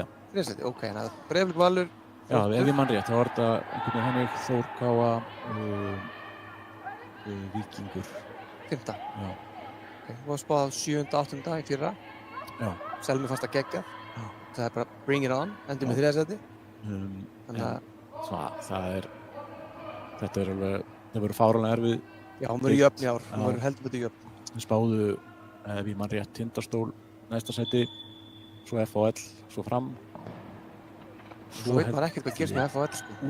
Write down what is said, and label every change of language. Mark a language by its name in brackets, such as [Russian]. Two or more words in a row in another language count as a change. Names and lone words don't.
[Icelandic] Þriðja seti, ok. Þannig að Breiðablik, Valur, Þróttur. Já, ef ég mann rétt, þá var þetta einhvern veginn hannig Þór Káa, Víkingur. 5. Já. Okay. Við varum spáð 7. 8. í fyrra. Já. Selmi fannst að gegga. Já. Það er bara [English] bring it on, [Icelandic] endur með 3. seti. Þannig að... Þetta er alveg, það verður fáránlega erfið. Já, hún verður jöfn í ár. Hún verður heldur betur jöfn. Við spáðu, ef ég mann rétt, Tindastól næsta seti, svo FHL, svo Fram. Svo veit maður ekkert hvað gerst með FHL, sko.